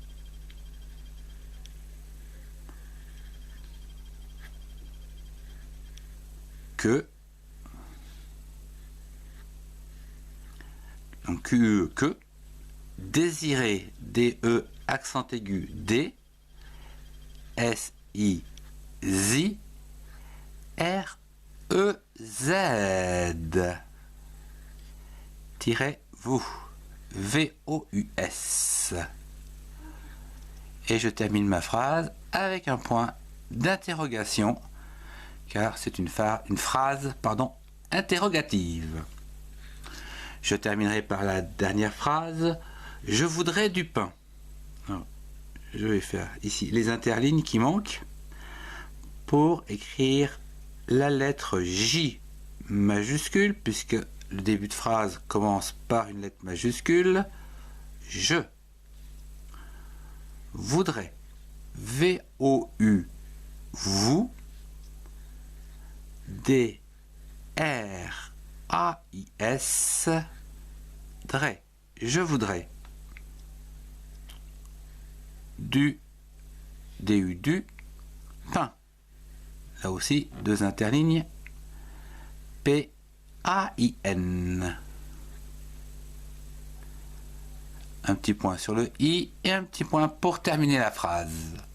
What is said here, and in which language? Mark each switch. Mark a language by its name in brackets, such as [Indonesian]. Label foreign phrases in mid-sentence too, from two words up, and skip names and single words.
[French] Que. Donc, que. Désirer, D-E, accent aigu, D. S-I-Z. R-E-Z. Vous, V-O-U-S. Et je termine ma phrase avec un point d'interrogation, car c'est une phrase interrogative. Je terminerai par la dernière phrase. Je voudrais du pain. Alors, je vais faire ici les interlignes qui manquent pour écrire la lettre J majuscule, puisque le début de phrase commence par une lettre majuscule. Je voudrais, V-O-U, vous, D-R-A-I-S, drais, je voudrais, du, D-U, du, pain. Là aussi, deux interlignes, P-A-I-N. Un petit point sur le I et un petit point pour terminer la phrase.